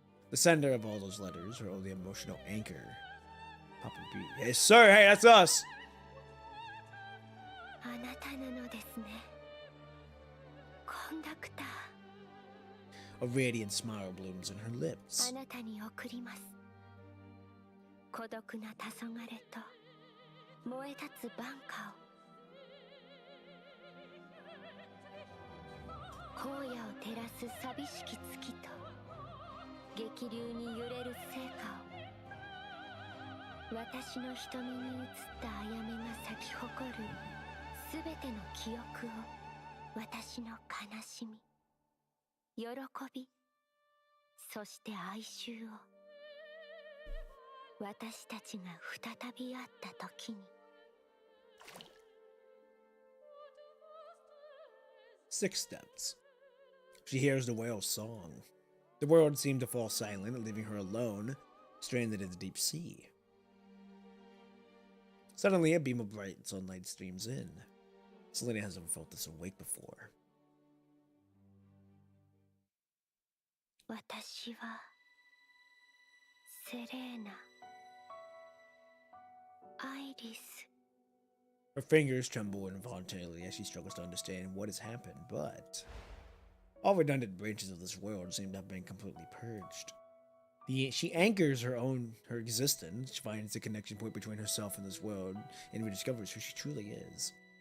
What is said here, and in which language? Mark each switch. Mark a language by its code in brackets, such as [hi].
[en] The sender of all those letters, her only emotional anchor. Papa B. Hey, sir, hey, that's us! [ja] あなたなのですね。コンダクター。 [en] A radiant smile blooms on her [ja] あ [en] lips. [ja] なたに送ります。孤独な黄昏と燃え立つ晩夏を、荒野を照らす寂しき月と激流に揺れる聖火を、私の瞳に映ったあやめが咲き誇るすべての記憶を、私の悲しみ、喜び、そして哀愁を、私たちが再び会った時に。 [en] 6 steps. She hears the whale's song. The world seemed to fall silent, leaving her alone, stranded in the deep sea. Suddenly, a beam of bright sunlight streams in. Selena has never felt this awake before. [ja] 私はセレーナ、アイリス。 [en] Her fingers tremble involuntarily as she struggles to understand what has happened, but all redundant branches of this world seem to have been completely purged. She anchors her existence. She finds the connection point between herself and this world and rediscovers who she truly is.